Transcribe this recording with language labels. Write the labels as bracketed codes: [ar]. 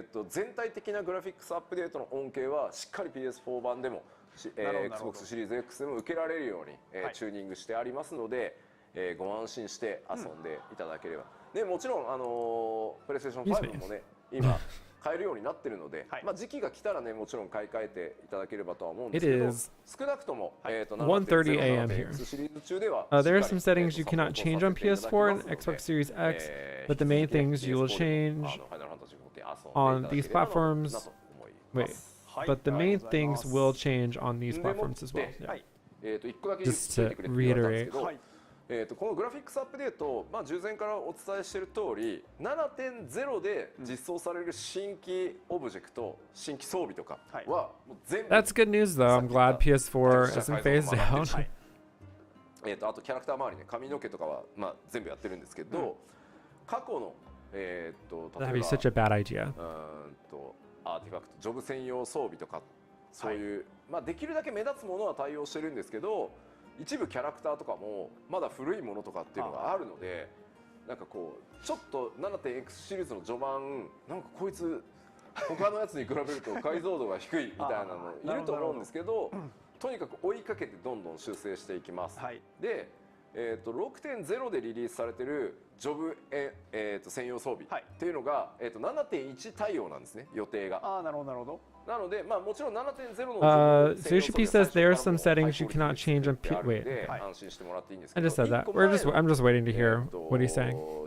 [ja] 全体的なグラフィックスアップデートの恩恵はしっかり PS4 版でも、Xbox シリーズ X でも受けられるように、チューニングしてありますので、ご安心して遊んでいただければ。でもちろんPlayStation 5もね今買えるようになってるので、まあ時期が来たらねもちろん買い替えていただければとは思うんですけど、少なくとも [en] 1:30 a.m. here. There are some settings you cannot change on PS4 and Xbox Series X, but the main things you will change on these platforms. Wait, but the main things will change on these platforms as well. Yeah. Just to reiterate. [ja] このグラフィックスアップデート、まあ、従前からお伝えしている通り 7.0 で実装される新規オブジェクト、新規装備とかはもう全部 [en] That's good news though. I'm glad PS4 isn't phased out. [ja] あとキャラクター周りね、髪の毛とかは、まあ、全部やってるんですけど、過去の [en] That'd be such a bad idea. [ja] アーティファクト、ジョブ専用装備とかそういう、まあ、できるだけ目立つものは対応してるんですけど、一部キャラクターとかもまだ古いものとかっていうのがあるので、なんかこうちょっと 7.X シリーズの序盤なんかこいつ他のやつに比べると解像度が低いみたいなのいると思うんですけど、とにかく追いかけてどんどん修正していきます。で、6.0 でリリースされてるジョブ、専用装備っていうのが、7.1 対応なんですね、予定が。なるほどなるほど。なので、まあもちろん 7.0 の [en] Sushi says there are some settings you cannot change on Wait. I just said that. I'm just waiting to hear what he's saying.